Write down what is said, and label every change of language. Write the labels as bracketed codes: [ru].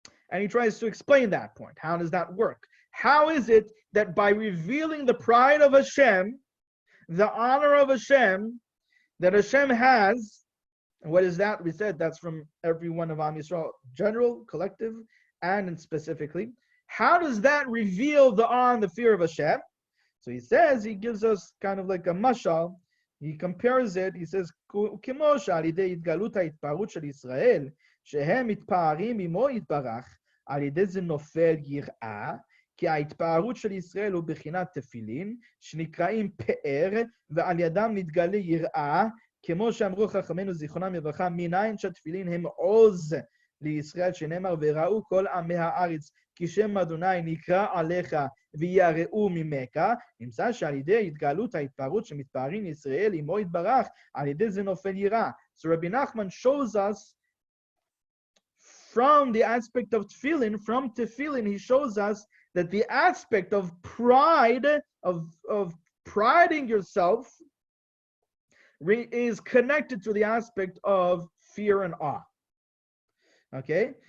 [en] And he tries to explain that point. How does that work? How is it that by revealing the pride of Hashem, the honor of Hashem, that Hashem has, and what is that? We said that's from every one of Am Yisrael, general, collective, and specifically. How does that reveal the awe and the fear of Hashem? So he says, he gives us kind of like a mashal. He compares it, he says, [he] כמו שעל ידי התגלות ההתפארות של ישראל, שהם מתפארים עמו יתברך, על ידי זה נופל יראה, כי ההתפארות של ישראל הוא בחינת תפילין, שנקראים פאר, ועל ידם נתגלה יראה, כמו שאמרו חכמינו זיכרונם לברכה, מניין שהתפילין הם עוז לישראל, שנאמר, וראו כל עמי הארץ, כי שם אדוני נקרא עליך ויראו ממך, נמצא שעל ידי התגלות ההתפארות שמתפארים ישראל עמו יתברך, על ידי זה נופל יראה. [en] So Rabbi Nachman shows us from the aspect of tefillin, from tefillin, he shows us that the aspect of pride, of priding yourself, is connected to the aspect of fear and awe. Okay?